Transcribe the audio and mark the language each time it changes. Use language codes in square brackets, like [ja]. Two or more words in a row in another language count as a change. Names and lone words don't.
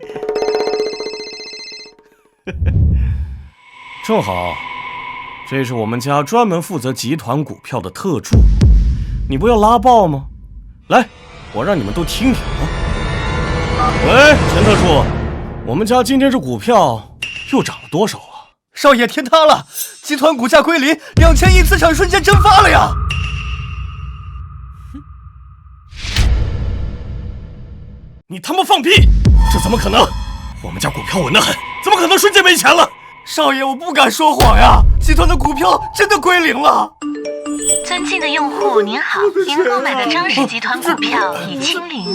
[zh] 正好，這是我們家專門負責集團股票的特助，你不要拉爆嗎？來，我讓你們都聽聽啊。喂，陳特助，我們家今天這股票又漲了多少啊？少爺，天塌了，集團股價歸零，2000億資產瞬間蒸發了呀！你他媽放屁！這怎麼可能？我們家股票穩得很，怎麼可能瞬間沒錢了？少爺，我不敢說謊呀，集團的股票真的歸零了。尊敬的用戶您好，您購買的張氏集團股票已清零。